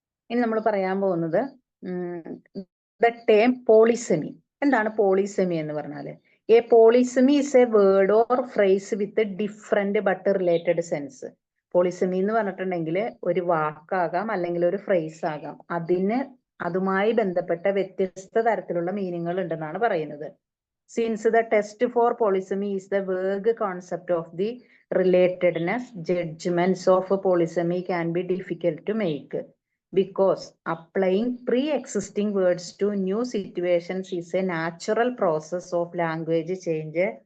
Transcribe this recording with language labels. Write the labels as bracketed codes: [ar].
[ml] ഇനി നമ്മൾ പറയാൻ പോകുന്നത് [en] the term polysemy. [ml] എന്താണ് polysemy എന്ന് പറഞ്ഞാല്? [en] A polysemy is a word or phrase with a different but related sense. [ml] Polysemy എന്ന് പറഞ്ഞിട്ടുണ്ടെങ്കിൽ ഒരു വാക്കാകാം അല്ലെങ്കിൽ ഒരു ഫ്രേസ് ആകാം. അതുമായി ബന്ധപ്പെട്ട വ്യത്യസ്ത തരത്തിലുള്ള മീനിങ്ങുകൾ ഉണ്ടെന്നാണ് പറയുന്നത്. [en] Since the test for polysemy is the vague concept of the relatedness, judgments of polysemy can be difficult to make. Because applying pre-existing words to new situations is a natural process of language change.